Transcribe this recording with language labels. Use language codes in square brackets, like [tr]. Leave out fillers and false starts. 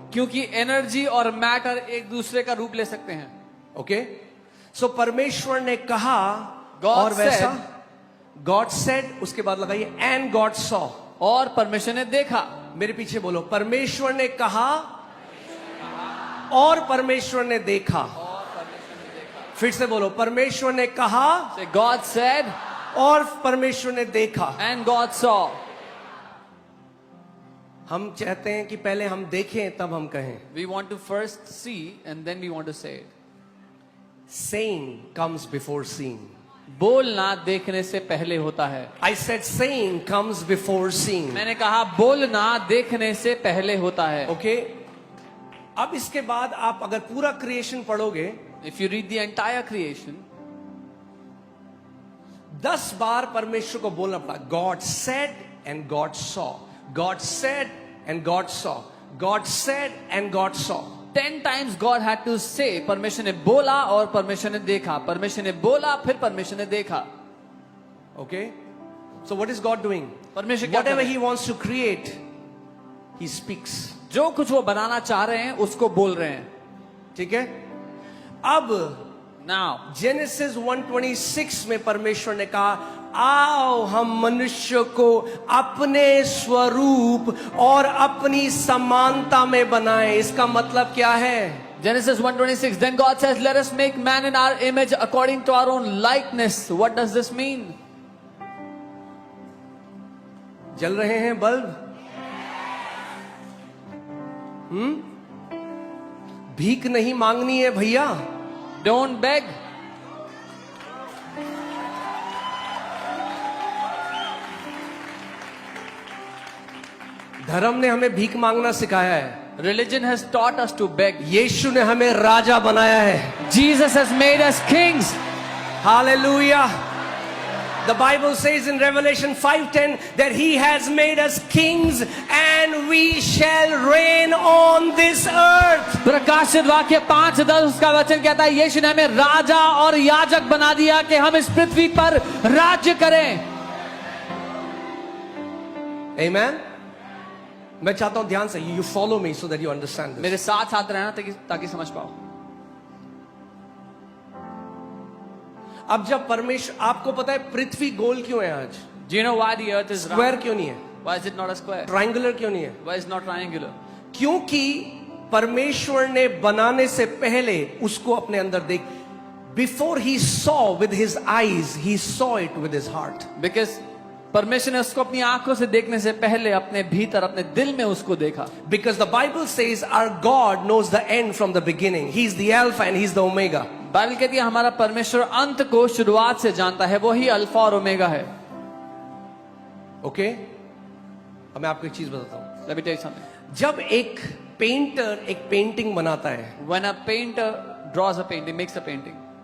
[hi] क्योंकि एनर्जी और मैटर एक दूसरे का रूप ले सकते हैं. [en] Okay? [hi] So परमेश्वर ने कहा [en] God [hi] और वैसा. [en] said. God said, [hi] उसके बाद लगाइए [en] and God saw. [hi] और परमेश्वर ने देखा. मेरे पीछे बोलो, परमेश्वर ने कहा और परमेश्वर ने देखा. फिर से बोलो, परमेश्वर ने कहा [en] Say, God said [hi] और परमेश्वर ने देखा. [en] and God saw. [hi] हम चाहते हैं कि पहले हम देखें तब हम कहें. [en] We want to first see and then we want to say it. Saying comes before seeing. [hi] बोलना देखने से पहले होता है. [en] I said saying comes before seeing. [hi] मैंने कहा बोलना देखने से पहले होता है. [en] Okay? [hi] अब इसके बाद आप अगर पूरा क्रिएशन पढ़ोगे, [en] If you read the entire creation, [hi] 10 बार परमेश्वर को बोलना पड़ा. [en] God said and God saw. God said and God saw. God said and God saw. 10 times God had to say. [hi] परमेश्वर ने बोला और परमेश्वर ने देखा. परमेश्वर ने बोला फिर परमेश्वर ने देखा. [en] Okay? So what is God doing? [hi] परमेश्वर क्या कर [en] Whatever [hi] रहे हैं? [en] he wants to create, he speaks. [hi] जो कुछ वो बनाना चाह रहे हैं उसको बोल रहे हैं. ठीक है? अब [en] Now, [hi] जेनेसिस 1:26 में परमेश्वर ने कहा, आओ हम मनुष्य को अपने स्वरूप और अपनी समानता में बनाएं. इसका मतलब क्या है? [en] Genesis 1:26. Then God says, "Let us make man in our image, according to our own likeness." What does this mean? [hi] जल रहे हैं बल्ब? भीख नहीं मांगनी है भैया. [en] Don't beg. [hi] धर्म ने हमें भीख मांगना सिखाया है. [en] Religion has taught us to beg. [hi] यीशु ने हमें राजा बनाया है. [en] Jesus has made us kings. Hallelujah. The Bible says in Revelation 5:10 that he has made us kings and we shall reign on this earth. [hi] प्रकाशित वाक्य 5:10 उसका वचन कहता है यीशु ने हमें राजा और याजक बना दिया कि हम इस पृथ्वी पर राज्य करें. [en] Amen. [hi] मैं चाहता हूं ध्यान से [en] you follow me so that you understand this. [hi] मेरे साथ साथ रहना ताकि समझ पाओ. अब जब परमेश्वर, आपको पता है पृथ्वी गोल क्यों है आज? [en] Do you know why the earth is [hi] square [en] round? [hi] क्यों नहीं है? [en] Why is it not a square? [hi] Triangular क्यों नहीं है? [en] Why is it not triangular? [hi] क्योंकि परमेश्वर ने बनाने से पहले उसको अपने अंदर देख. [en] Before he saw with his eyes, he saw it with his heart. [hi] Because परमेश्वर ने उसको अपनी आंखों से देखने से पहले अपने भीतर अपने दिल में उसको देखा. [en] Because the Bible says our God knows the end from the beginning. He's the Alpha and He's the Omega. [hi] Bible कहती है हमारा परमेश्वर अंत को शुरुआत से जानता है. वो ही अल्फा और ओमेगा है. [en] Okay? [hi] अब मैं आपको एक चीज बताता हूँ. [en] Let me tell you something. [hi] जब एक पेंटर एक पेंटिंग बनाता है, [en] When a painter draws a painting, makes a painting,